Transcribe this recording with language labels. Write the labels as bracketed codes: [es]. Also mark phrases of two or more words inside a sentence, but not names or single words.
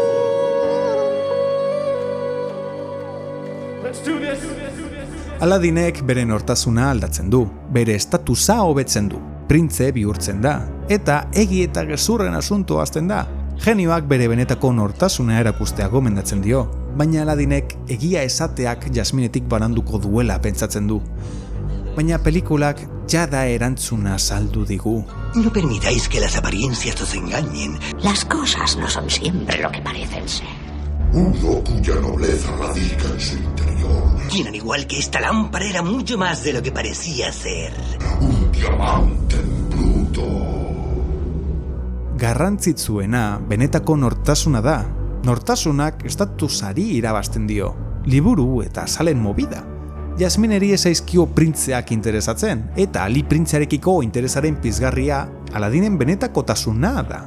[eu] Aladinek bere nortasuna aldatzen du, bere estatusa hobetzen du, printze bihurtzen da, eta egi eta gezurren asunto hazten da. Genioak bere benetako nortasuna erakustea gomendatzen dio, baina Aladinek egia esateak Jasminetik bananduko duela pentsatzen du. Baina pelikulak jada erantzuna saldu digu. [es] No permitáis que las apariencias os engañen. Las cosas no son siempre lo que parecen ser. Uno cuya nobleza radica en su interior. Quien al igual que esta lámpara era mucho más de lo que parecía ser. Un diamante en bruto. [eu] Garrantzitsuena benetako nortasuna da. Nortasunak estatusari irabazten dio. Liburu eta salen movida. Jasmineri ezaizkio printzeak interesatzen, eta Ali printzearekiko interesaren pizgarria Aladinen benetakotasuna da.